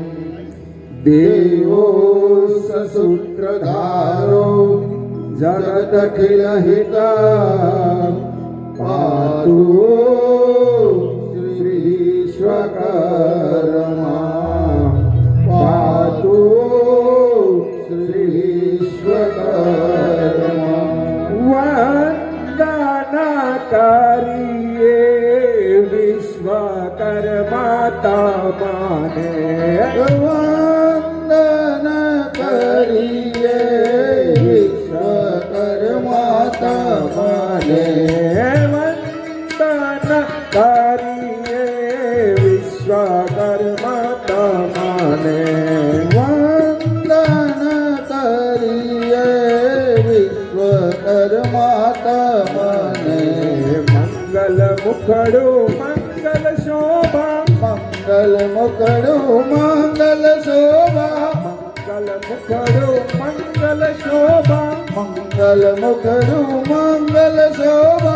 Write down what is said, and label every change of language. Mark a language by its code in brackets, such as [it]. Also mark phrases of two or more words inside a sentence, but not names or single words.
[sa] देवो ससूत्रधारो जगदखिलहिता पातु श्री विश्वकर्मा. पातु श्री विश्वकर्मा. [gu] વંદના કરિએ વિશ્વકર્મા તમાને. વંદના કરિએ વિશ્વકર્મા તમાને. વંદના કરિએ વિશ્વકર્મા તમાને. વંદના કરિએ વિશ્વકર્મા તમાને. મંગલ મુખડો મંગલ શોભા, મંગલ મુખડો મંગલ શોભા. મંગલ મુખડો મંગલ શોભા, મંગલ મુખડો મંગલ શોભા.